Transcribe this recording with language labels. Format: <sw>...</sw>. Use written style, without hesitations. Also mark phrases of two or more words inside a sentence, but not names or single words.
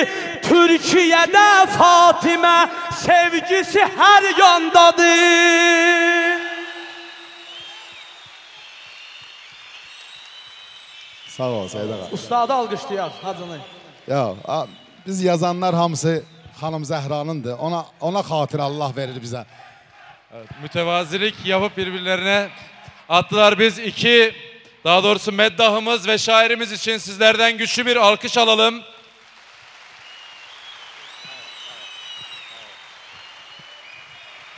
<az>Türkiyədə Fatimə sevgisi hər yandadır. Sağ ol Seyid ağa. Ustadı alqışlayaq Hacını. Ya, biz yazanlar hamısı xanım Zəhranındır. Ona xatir Allah verir bizə.</az> <tr>Evet, mütevazilik yapıp birbirlerine attılar. Biz daha doğrusu meddahımız ve şairimiz için sizlerden güçlü bir alkış alalım. Teşekkürler.</tr>